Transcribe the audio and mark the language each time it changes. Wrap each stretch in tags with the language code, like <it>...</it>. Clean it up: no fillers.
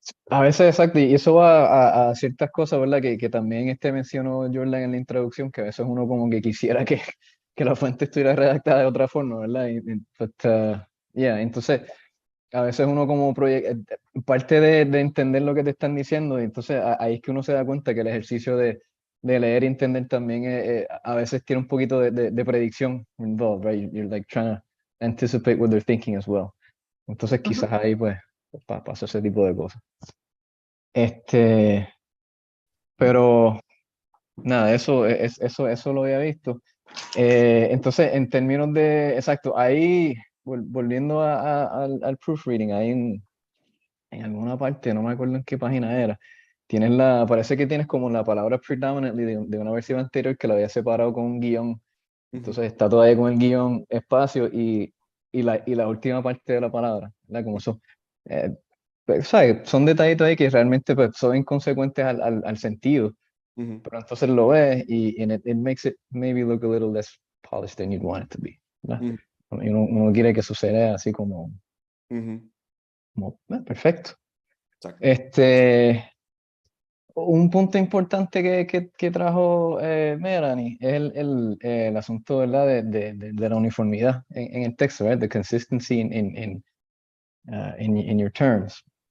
<es>A veces, exacto, y eso va a ciertas cosas, ¿verdad? Que también mencionó Jordan en la introducción, que a veces uno como que quisiera que la fuente estuviera redactada de otra forma, ¿verdad? Entonces, a veces uno como parte de entender lo que te están diciendo, y entonces ahí es que uno se da cuenta que el ejercicio de leer y entender también a veces tiene un poquito de predicción</es> <en>involved, right? You're like trying to anticipate what they're thinking as well.</en> <es>Entonces quizás ahí pues pasa ese tipo de cosas. Pero nada, eso lo había visto. Entonces, en términos de, exacto, ahí, volviendo al proofreading, ahí en alguna parte, no me acuerdo en qué página era, parece que tienes como la palabra predominantly de una versión anterior que la había separado con un guión. Entonces está todavía con el guión espacio y la última parte de la palabra, ¿verdad? Como eso. Pues, ¿sabes? Son detallitos ahí que realmente pues, son inconsecuentes al sentido, pero entonces lo ves</es> <en>and it makes it maybe look a little less polished than you'd want it to be,</en> <es>¿verdad? Y uno quiere que suceda así como perfecto. Exacto. Un punto importante que trajo Melanie es el asunto, ¿verdad? de la uniformidad en el texto, ¿verdad?</es> <en>The consistency in your terms.</en>